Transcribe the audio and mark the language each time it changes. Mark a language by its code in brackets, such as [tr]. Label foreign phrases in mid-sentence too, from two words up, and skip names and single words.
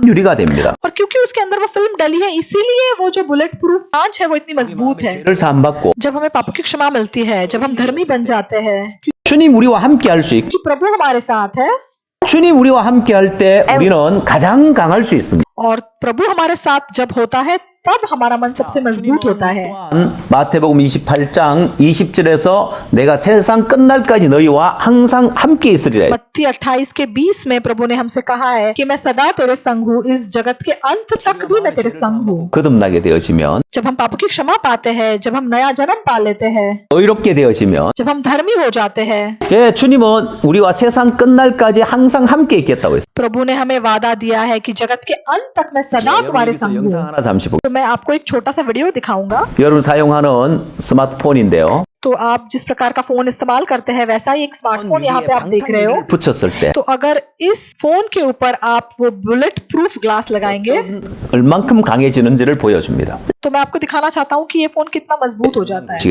[ko] 유리가 됩니다. [hi] और क्योंकि उसके अंदर वो फिल्म डली है, इसीलिए वो जो [en] bullet proof [hi] कांच है वो इतनी मजबूत है। [ko] 죄를 사함 받고 [hi] जब हमें पापों की क्षमा मिलती है, जब हम धर्मी बन जाते हैं, [ko] 주님 우리와 함께 할 수 있고 [hi] क्योंकि प्रभु हमारे साथ है [ko] 주님 우리와 함께 할 때 우리는 가장 강할 수 있습니다. [hi] और प्रभु हमारे साथ जब होता है तब हमारा मन सबसे मजबूत होता है। [ko] 마태복음 28장 20절에서 내가 세상 끝날까지 너희와 항상 함께 있으리라. [hi] मत्ती 28 के 20 में प्रभु ने हमसे कहा है कि मैं सदा तेरे संग हूँ, इस जगत के अंत तक भी मैं तेरे संग हूँ। [ko] 거듭나게 되어지면 [hi] जब हम पापों की क्षमा पाते हैं, जब हम नया जन्म पा लेते हैं, [ko] 의롭게 되어지면 [hi] जब हम धर्मी हो जाते हैं, [ko] 예, 주님은 우리와 세상 끝날까지 항상 함께 있겠다고 했어요. [hi] प्रभु ने हमें वादा दिया है कि जगत के अंत तक मैं सदा तुम्हारे [ko] 여기서 [hi] संग [ko] 영상 [hi] हूँ। [ko] 하나 잠시 보고 [hi] तो मैं आपको एक छोटा सा वीडियो दिखाऊंगा। [ko] 여러분 사용하는 스마트폰인데요. [hi] तो आप जिस प्रकार का फोन इस्तेमाल करते हैं वैसा ही एक स्मार्टफोन यहाँ पे आप देख रहे हो। [ko] 붙였을 때 [hi] तो अगर इस फोन के ऊपर आप वो [en] bullet proof glass [hi] लगाएंगे [ko] 얼만큼 강해지는지를 보여줍니다. [hi] तो मैं आपको दिखाना चाहता हूँ कि ये फोन कितना मजबूत हो जाता है।